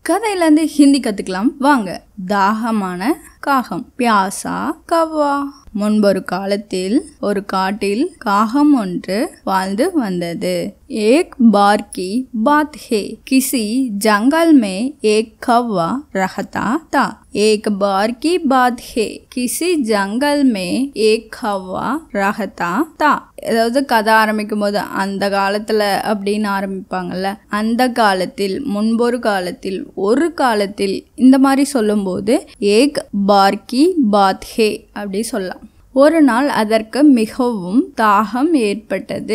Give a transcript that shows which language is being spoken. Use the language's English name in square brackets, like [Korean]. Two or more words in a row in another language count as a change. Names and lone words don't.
[Tamil] கதையிலேருந்து ஹிந்தி கற்றுக்கலாம் வாங்க. தாகமான காகம். [Hindi] प्यासा कौवा. [Tamil] முன்பொரு காலத்தில் ஒரு காட்டில் காகம் ஒன்று வாழ்ந்து வந்தது. [Hindi] एक बार की बात है, किसी जंगल में एक कौवा रहता था. एक बार की बात है, किसी जंगल में एक कौवा रहता था. [Tamil] அதாவது கதை ஆரம்பிக்கும் போது அந்த காலத்துல அப்படின்னு ஆரம்பிப்பாங்கல்ல, அந்த காலத்தில், முன்பொரு காலத்தில், ஒரு காலத்தில், இந்த மாதிரி சொல்லும் போது [Hindi] एक बार की बात है [Tamil] அப்படி சொல்லலாம். ஒரு நாள் அதற்கு மிகவும் தாகம் ஏற்பட்டது.